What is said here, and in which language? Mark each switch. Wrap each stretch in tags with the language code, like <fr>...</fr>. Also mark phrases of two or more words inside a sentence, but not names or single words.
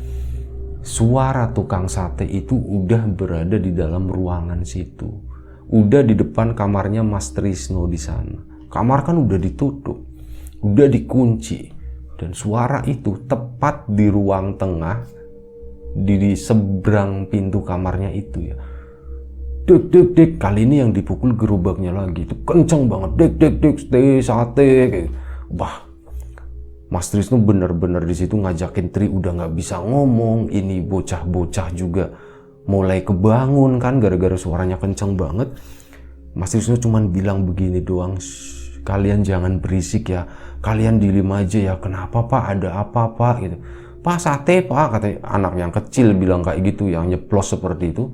<id>Suara tukang sate itu udah berada di dalam ruangan situ, udah di depan kamarnya Mas Trisno di sana. Kamar kan udah ditutup, udah dikunci, dan suara itu tepat di ruang tengah, di seberang pintu kamarnya itu ya. Dek dek dek, kali ini yang dipukul gerobaknya lagi itu kenceng banget, dek dek dek, sate kayak. Wah, Mas Trisno bener-bener di situ ngajakin Tri, udah nggak bisa ngomong. Ini bocah-bocah juga mulai kebangun kan gara-gara suaranya kenceng banget. Mas Trisno cuman bilang begini doang, kalian jangan berisik ya, kalian diem aja ya. Kenapa pak, ada apa pak gitu. Pak sate pak, kata anak yang kecil bilang kayak gitu, yang nyeplos seperti itu.</id>